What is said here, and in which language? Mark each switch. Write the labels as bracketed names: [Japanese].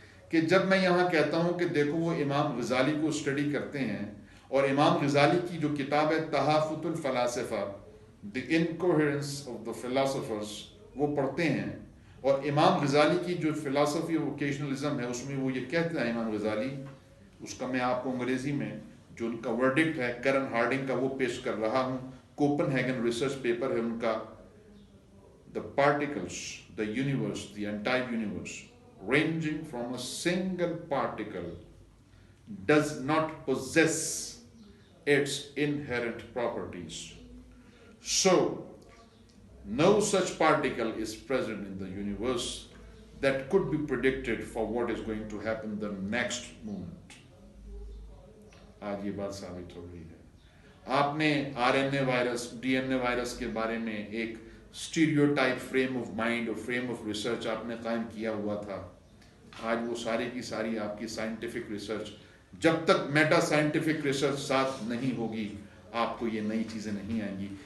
[Urdu] کہ جب میں یہاں کہتا ہوں کہ دیکھو وہ امام غزالی کو اسٹڈی کرتے ہیں اور امام غزالی کی جو کتاب ہے تحافظ الفلاسفہ، دی انکوہرنس آف دا فلاسفرز، وہ پڑھتے ہیں، اور امام غزالی کی جو فلسفی آف اوکیشنلزم ہے اس میں وہ یہ کہتے ہیں امام غزالی، اس کا میں آپ کو انگریزی میں جو ان کا ورڈکٹ ہے کرن ہارڈنگ کا وہ پیش کر رہا ہوں. کوپن ہیگن ریسرچ پیپر ہے ان کا. [English] The particles, the universe, the entire universe, ranging from a single particle, does not possess its inherent properties. So, no such particle is present in the universe that could be predicted for what is going to happen the next moment. [Urdu] آج یہ بات ثابت ہو گئی ہے. آپ نے are N a virus, D N a virus کے بارے میں ایک اسٹیریوٹائپ فریم آف مائنڈ اور فریم آف ریسرچ آپ نے قائم کیا ہوا تھا. آج وہ ساری کی ساری آپ کی سائنٹیفک ریسرچ، جب تک میٹا سائنٹیفک ریسرچ ساتھ نہیں ہوگی آپ کو یہ نئی چیزیں نہیں آئیں گی.